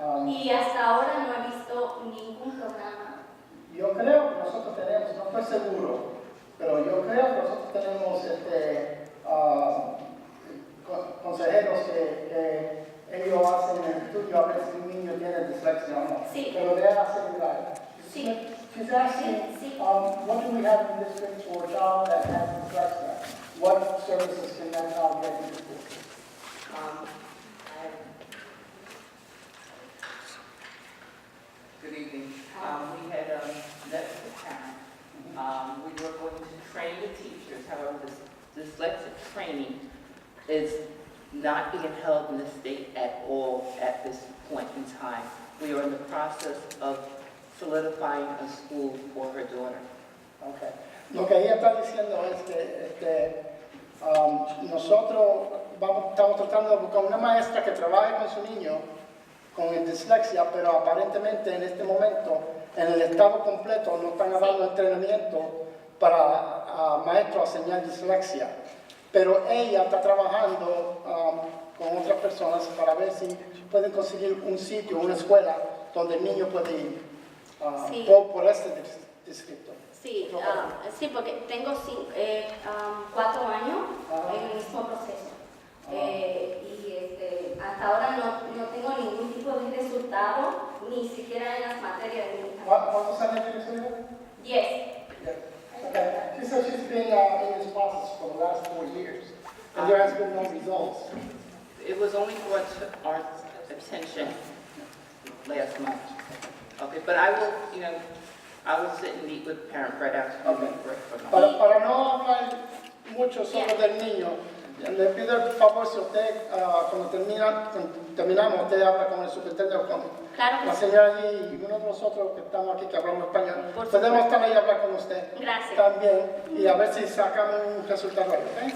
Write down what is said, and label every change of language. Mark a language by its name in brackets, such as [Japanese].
[Spanish] Y hasta ahora no he visto ningún programa. Yo creo que nosotros tenemos, no estoy seguro, pero yo creo que nosotros tenemos consejeros que ellos hacen el estudio a ver si un niño tiene dislexia o no. Sí. Pero de asegurar. Sí. [English] She's asking, [Spanish] Sí. [English] what do we have in district for a child that has dyslexia? What services can that child get in the school? Good evening. We had met with the parent. We were going to train the teachers. However, this dyslexic training is not being held in the state at all at this point in time. We are in the process of solidifying a school for her daughter. Okay. [Spanish] Lo que ella está diciendo es que nosotros estamos tratando de buscar una maestra que trabaje con su niño con dislexia, pero aparentemente en este momento en el estado completo no están dando entrenamiento para maestros a enseñar dislexia. Pero ella está trabajando con otras personas para ver si pueden conseguir un sitio, una escuela donde el niño puede ir Sí. por este distrito. Sí, sí, porque tengo 4 años en el mismo proceso. Y hasta ahora no tengo ningún tipo de resultado, ni siquiera en las materias de mi hija. ¿Cuántos años tienes su hija? 10. [English] Okay. She said she's been in this process for the last 4 years, and there has been no results. It was only brought to our attention last month. Okay, but I will, I will sit and meet with the parent right after the Okay. break. [Spanish] Para no hablar mucho sobre del niño, le pido el favor si usted, cuando terminamos, usted habla con el superintendente o con Claro la que sí. señora allí y uno de nosotros que estamos aquí que hablamos español. Por Podemos supuesto. estar ahí y hablar con usted. Gracias. También, y a ver si sacamos un resultado ahí, ¿ok?